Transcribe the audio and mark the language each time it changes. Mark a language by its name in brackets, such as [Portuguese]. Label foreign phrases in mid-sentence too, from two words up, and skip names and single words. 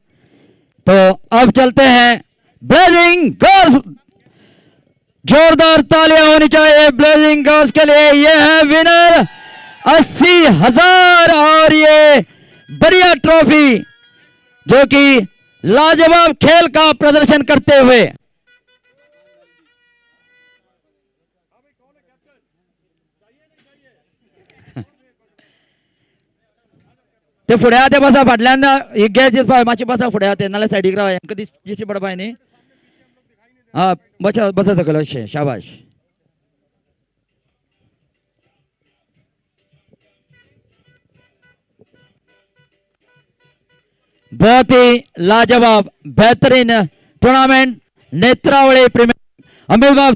[Hindi] तो अब चलते हैं ब्लेजिंग गर्ल्स, जोरदार तालियां होनी चाहिए ब्लेजिंग गर्ल्स के लिए। ये है विनर 80,000 और ये बढ़िया ट्रॉफी जो कि लाजवाब खेल का प्रदर्शन करते हुए [Konkani] ते फुडें आते बसा, फाटल्यान एक गॅस दिस पाय मातशें बसा फुडें आते, नाल्यार सायडीक राव, हेंका दिश्टी पडपाय न्ही। हाँ बसा बसा सकयल अशें, शाबाश। [Hindi] बहुत ही लाजवाब बेहतरीन टूर्नामेंट नेत्रावली प्रीमियर। अमित बाब